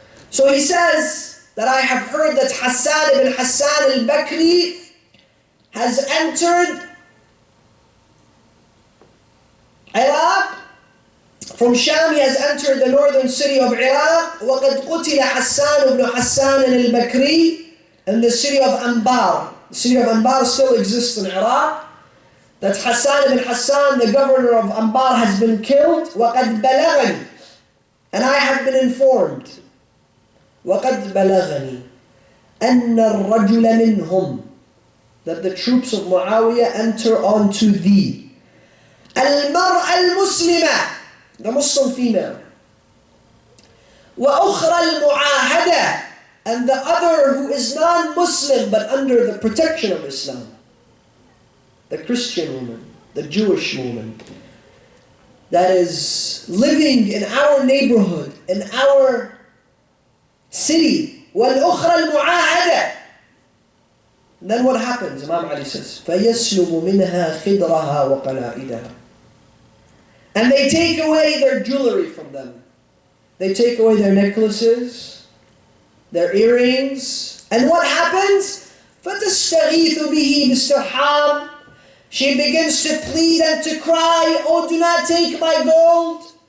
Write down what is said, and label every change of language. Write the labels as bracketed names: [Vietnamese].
[English] So he says that I have heard that Hassan ibn Hassan al-Bakri has entered Iraq. From Sham he has entered the northern city of Iraq. [Arabic] وَقَدْ قُتِلَ حَسَّانُ بْنُ حَسَّانٍ الْبَكْرِي, [English] in the city of Anbar. The city of Anbar still exists in Iraq. That Hassan ibn Hassan, the governor of Anbar, has been killed. [Arabic] وَقَدْ بَلَغَنِي, [English] and I have been informed. [Arabic] وَقَدْ بَلَغَنِي أَنَّ الرَّجُلَ مِنْهُمْ, [English] that the troops of Muawiyah enter onto thee. [Arabic] الْمَرْأَ الْمُسْلِمَةِ, [English] the Muslim female. [Arabic] وَأُخْرَى الْمُعَاهَدَةِ, [English] and the other who is non-Muslim but under the protection of Islam. The Christian woman, the Jewish woman, that is living in our neighborhood, in our city. [Arabic] وَالْأُخْرَى الْمُعَاهَدَةِ. [English] Then what happens? Imam Ali says, [Arabic] فَيَسْلُبُ مِنْهَا خِدْرَهَا وَقَلَائِدَهَا. [English] And they take away their jewelry from them. They take away their necklaces, their earrings. And what happens? [Arabic] فَتَسْتَغِيثُ بِهِ بِاسْتِرْحَامٍ. [English] She begins to plead and to cry, oh, do not take my gold.